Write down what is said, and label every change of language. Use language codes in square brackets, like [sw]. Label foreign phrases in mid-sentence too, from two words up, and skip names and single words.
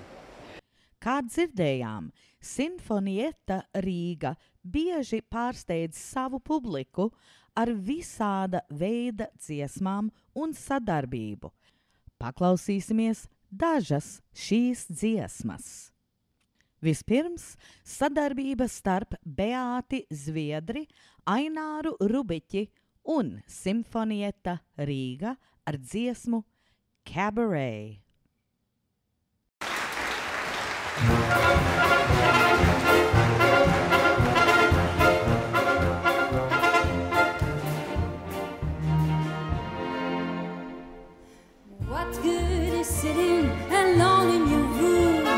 [lv] Kā dzirdējām, Sinfonietta Rīga bieži pārsteidz savu publiku ar visāda veida dziesmām un sadarbību. Paklausīsimies dažas šīs dziesmas. Vispirms sadarbība starp Beāti Zviedri, Aināru Rubiķi un Sinfonietta Rīga ar dziesmu Cabaret. [en] What good is sitting alone in your room?